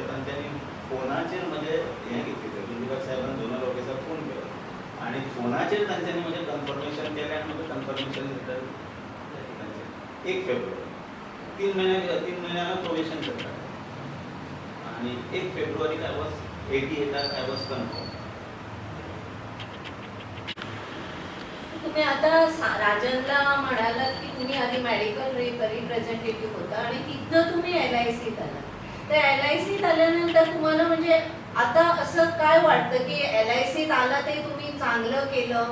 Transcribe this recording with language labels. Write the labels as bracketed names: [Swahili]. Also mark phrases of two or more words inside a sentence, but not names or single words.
[Konkani] तांच्यांनी फोनाचेर म्हजें हें घेतिल्लें. गुंजीकर साहेबान झोनल ऑफिसाक फोन केलो आनी फोनाचेर तांच्यांनी म्हजें कन्फर्मेशन केलें आनी म्हाका कन्फर्मेशन लेटर तांचें 1 फेब्रुवारी. 3 म्हयने हांवें प्रोबेशन करता आनी 1 फेब्रुवारीक [English] I was 88 I was confirm. [Marathi] तुम्ही आता राजनला म्हणालात की तुम्ही आधी मेडिकल रिप्रेझेंटेटिव्ह होता आणि तिथनं तुम्ही LICत आला. तर LICत आल्यानंतर तुम्हाला म्हणजे आता असं काय वाटतं की LICत आला ते तुम्ही चांगलं केलं.